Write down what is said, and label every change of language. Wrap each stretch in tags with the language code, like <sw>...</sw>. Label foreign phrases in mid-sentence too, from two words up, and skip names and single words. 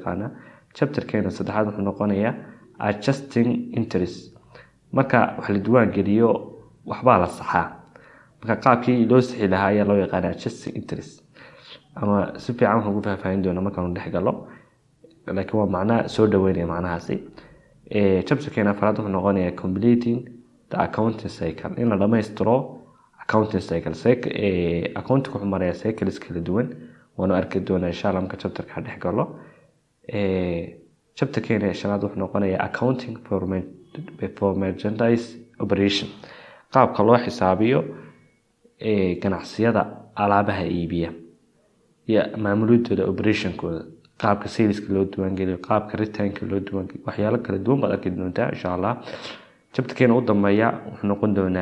<so>yaqaanaa chapter-keena saddexaad wuxuu noqonayaa</so> <en>adjusting interest</en> <so>marka wax la diiwaan geliyo waxba la saxaa marka qaabkii loo sixi lahaa ayaa loo yaqaanaa</so> <en>adjusting interest</en> <so>ama si fiican waxaan ku faahfaahin doonaa markaan dhex galo laakiin waa macna soo dhaweynaya macnahaasi chapter-keena afraad wuxuu noqonayaa</so> <en>completing the accounting cycle</en> <so>in la dhamaystiro</so> <en>accounting cycle accounting</en> <so>wuxuu marayaa cycles kala duwan waana arki doonaa</so> <ar>إن شاء الله</ar> <so>marka chapter-ka dhex galo chapter-keena shanaad wuxuu noqonayaa</so> <en>accounting for merchandise operation</en> <so>qaabka loo xisaabiyo ganacsiyada alaabaha iibiya ya maamulidooda operationkooda qaabka saleska loo diiwaan geliyo qaabka return-ka loo diiwaan geliyo waxyaalo kala duwan baad arki doontaa</so> <ar>إن شاء الله</ar> <so>chapter-keena u dambeeya wuxuu noqon doonaa</so>